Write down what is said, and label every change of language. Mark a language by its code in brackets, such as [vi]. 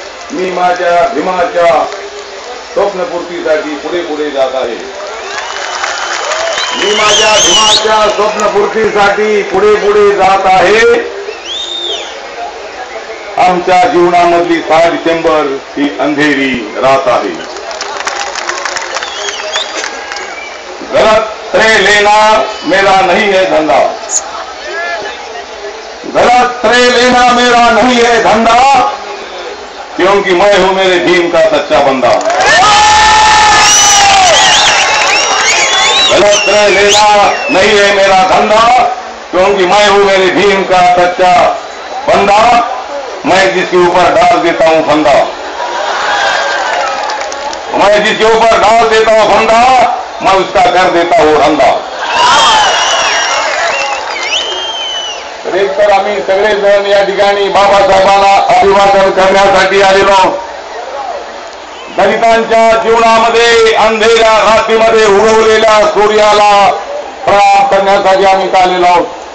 [mr] मी माझ्या भीमाच्या स्वप्नपूर्तीसाठी पुढे पुढे जात आहे. मी माझ्या भीमाच्या स्वप्नपूर्तीसाठी पुढे पुढे जात आहे. आमच्या जीवनामधली 6 डिसेंबर ही अंधेरी रात आहे. [hi] गलत श्रेय लेना मेरा नहीं है धंधा. गलत श्रेय लेना मेरा नहीं है धंधा, क्योंकि मैं हूं मेरे भीम का सच्चा बंदा. गलत श्रेय लेना नहीं है मेरा धंधा, क्योंकि मैं हूं मेरे भीम का सच्चा बंदा. मैं जिसके ऊपर डाल देता हूं फंदा, मैं जिसके ऊपर डाल देता हूं फंदा, मैं उसका कर देता हूं धंदा. [mr] एक तर आम्ही सगळेजण या ठिकाणी बाबासाहेबांना अभिवादन करण्यासाठी आलेलो. दलितांच्या जीवनामध्ये अंधेऱ्या रात्रीमध्ये उगवलेल्या सूर्याला प्रणाम करण्यासाठी आम्ही आलेलो आहोत.